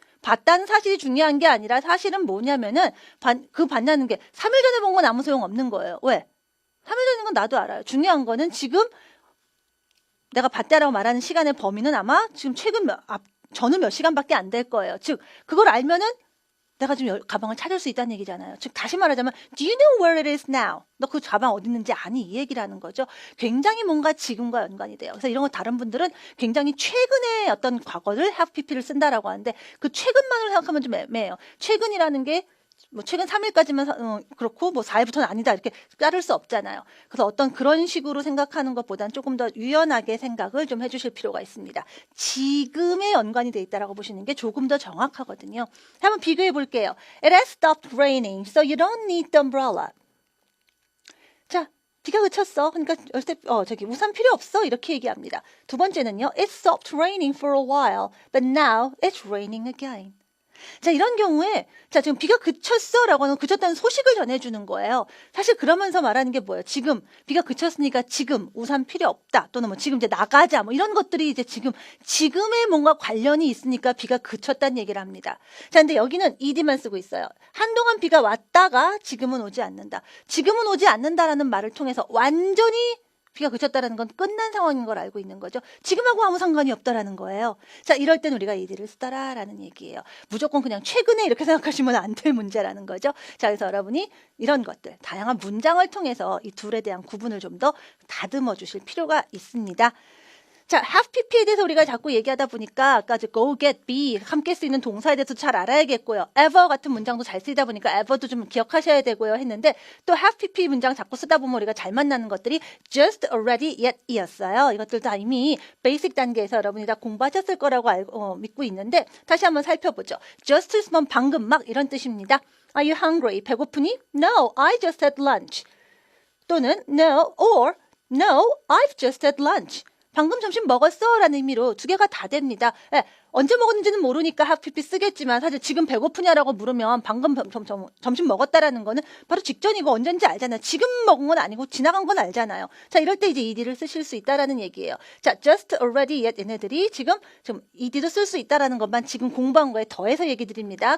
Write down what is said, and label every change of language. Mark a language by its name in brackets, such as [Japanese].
[Korean] 봤다는 사실이 중요한 게 아니라 사실은 뭐냐면은 봤냐는 게 3일 전에 본 건 아무 소용 없는 거예요. 왜? 3일 전인 건 나도 알아요. 중요한 거는 지금 내가 봤다라고 말하는 시간의 범위는 아마 지금 저는 몇 시간밖에 안 될 거예요. 즉 그걸 알면은 내가 지금 가방을 찾을 수 있다는 얘기잖아요. 즉 다시 말하자면 [English] Do you know where it is now? [Korean] 너 그 가방 어디 있는지 아니? 이 얘기라는 거죠. 굉장히 뭔가 지금과 연관이 돼요. 그래서 이런 거 다른 분들은 굉장히 최근의 어떤 과거를 have pp를 쓴다라고 하는데 그 최근만으로 생각하면 좀 애매해요. 최근이라는 게 뭐 최근 3일까지만 그렇고 뭐 4일부터는 아니다 이렇게 자를 수 없잖아요. 그래서 어떤 그런 식으로 생각하는 것보다는 조금 더 유연하게 생각을 좀 해주실 필요가 있습니다. 지금에 연관이 돼 있다라고 보시는 게 조금 더 정확하거든요. 한번 비교해 볼게요. [English] It has stopped raining, so you don't need the umbrella. [Korean] 자, 비가 그쳤어. 그러니까 우산 필요 없어. 이렇게 얘기합니다. 두 번째는요. [English] It stopped raining for a while, but now it's raining again. [Korean] 자, 이런 경우에 지금 비가 그쳤어 라고 하는 그쳤다는 소식을 전해주는 거예요. 사실 그러면서 말하는 게 뭐예요? 지금 비가 그쳤으니까 지금 우산 필요 없다 또는 뭐 지금 이제 나가자 뭐 이런 것들이 이제 지금에 뭔가 관련이 있으니까 비가 그쳤다는 얘기를 합니다. 자, 근데 여기는 ed만 쓰고 있어요. 한동안 비가 왔다가 지금은 오지 않는다. 지금은 오지 않는다라는 말을 통해서 완전히 비가 그쳤다라는 건 끝난 상황인 걸 알고 있는 거죠. 지금하고 아무 상관이 없다라는 거예요. 자, 이럴 땐 우리가 ed를 쓰더라라는 얘기예요. 무조건 그냥 최근에 이렇게 생각하시면 안 될 문제라는 거죠. 자, 그래서 여러분이 이런 것들, 다양한 문장을 통해서 이 둘에 대한 구분을 좀 더 다듬어 주실 필요가 있습니다. 자, have pp에 대해서 우리가 자꾸 얘기하다 보니까 아까 go, get, be 함께 쓰이는 동사에 대해서 잘 알아야겠고요. ever 같은 문장도 잘 쓰이다 보니까 ever도 좀 기억하셔야 되고요 했는데 또 have pp 문장 자꾸 쓰다 보면 우리가 잘 만나는 것들이 just, already, yet 이었어요. 이것들 다 이미 베이직 단계에서 여러분이 다 공부하셨을 거라고 믿고 있는데 다시 한번 살펴보죠. [English] just [Korean] 쓰면 방금 막 이런 뜻입니다. [English] Are you hungry? [Korean] 배고프니? [English] No, I just had lunch. 또는 no or no, I've just had lunch. [Korean] 방금 점심 먹었어? 라는 의미로 두 개가 다 됩니다. 예, 언제 먹었는지는 모르니까 have pp 쓰겠지만 사실 지금 배고프냐라고 물으면 방금 점심 먹었다라는 거는 바로 직전이고 언젠지 알잖아요. 지금 먹은 건 아니고 지나간 건 알잖아요. 자, 이럴 때 이제 ed를 쓰실 수 있다라는 얘기예요. 자, just, already, yet 얘네들이 지금 ed도 쓸 수 있다라는 것만 지금 공부한 거에 더해서 얘기 드립니다.